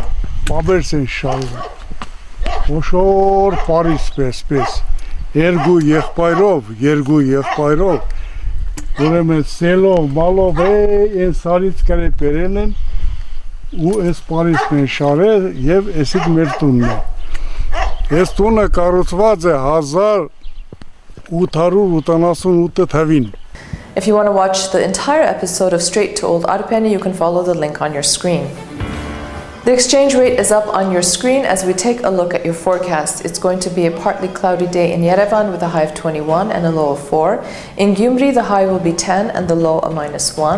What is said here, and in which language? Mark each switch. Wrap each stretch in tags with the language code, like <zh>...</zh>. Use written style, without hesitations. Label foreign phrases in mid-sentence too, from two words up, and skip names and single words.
<hy>Բաբերս են շարում, ոշոր Պարիս պես, երկու եղբայրով, ուրեմն սելով, մալով, են սարից կրե պերել են, ու ես Պարիսն են շարել և էսիկ մեր տունն է։ Ես տունը կառուցված է 1888 թվին։</hy> <en>If you want to watch the entire episode of Straight to Old Armenia, you can follow the link on your screen. The exchange rate is up on your screen as we take a look at your forecast. It's going to be a partly cloudy day in Yerevan with a high of 21 and a low of 4. In Gyumri, the high will be 10 and the low a -1.</en>